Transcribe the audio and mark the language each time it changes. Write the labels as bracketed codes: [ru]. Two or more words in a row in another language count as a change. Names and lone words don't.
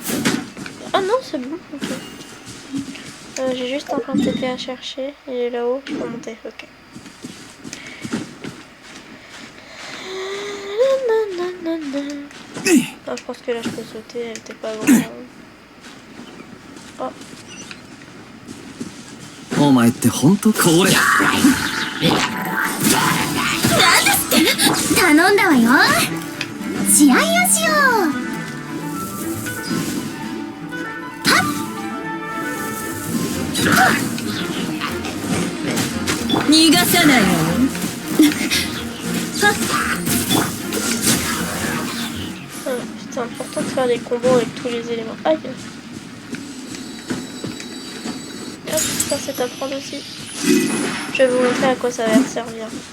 [fr] Ah non, c'est bon. Ok. J'ai juste un point de TP à chercher. Il est là-haut pour monter. Ok. Ah, je pense que là je peux sauter. Elle était pas grande. Oh. [ja] お前って本当これ頼んだわよ。試合をしよう。逃がさないわよ。 [fr] C'est important de faire des combos avec tous les éléments. Aïe. Hop, ça c'est à prendre aussi. Je vais vous montrer à quoi ça va servir.